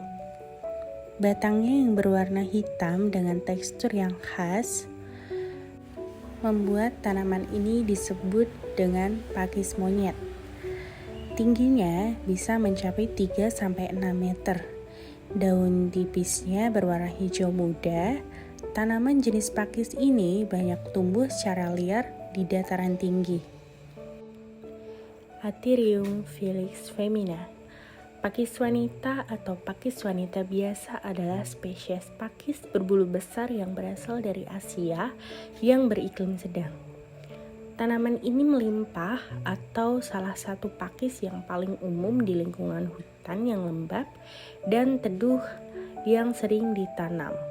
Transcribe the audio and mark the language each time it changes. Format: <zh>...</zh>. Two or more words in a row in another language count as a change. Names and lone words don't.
<id>Batangnya yang berwarna hitam dengan tekstur yang khas membuat tanaman ini disebut dengan pakis monyet. Tingginya bisa mencapai 3-6 meter. Daun tipisnya berwarna hijau muda. Tanaman jenis pakis ini banyak tumbuh secara liar di dataran tinggi. Atherium felix femina. Pakis wanita atau pakis wanita biasa adalah spesies pakis berbulu besar yang berasal dari Asia yang beriklim sedang. Tanaman ini melimpah atau salah satu pakis yang paling umum di lingkungan hutan yang lembab dan teduh yang sering ditanam.</id>